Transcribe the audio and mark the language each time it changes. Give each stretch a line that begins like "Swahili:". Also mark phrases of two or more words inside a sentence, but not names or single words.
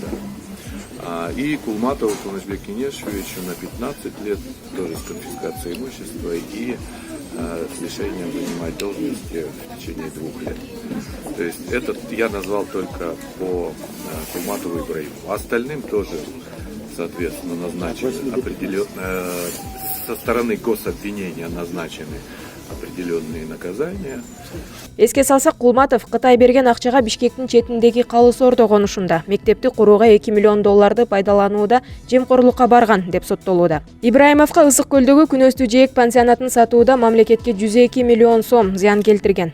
Russian: И Кулматову Кубанычбеку Кенешевичу на 15 лет, тоже с конфискацией имущества и с лишением занимать должности в течение 2 лет. То есть этот я назвал только по Кулматову и Ибраимову. Остальным тоже, соответственно, назначены со стороны гособвинения назначены определенные наказания.
Kyrgyz: Эске салсак, Кулматов Кытай берген акчага Бишкектин четиндеги Калы Сордо конушунда мектепти курууга $2 миллион пайдаланууда жемкорлукка барган деп соттолууда. Ибраимовго Ысык көлдөгү күнөстүү жээк пансионатын сатууда мамлекетке $102 миллион зыян келтирген.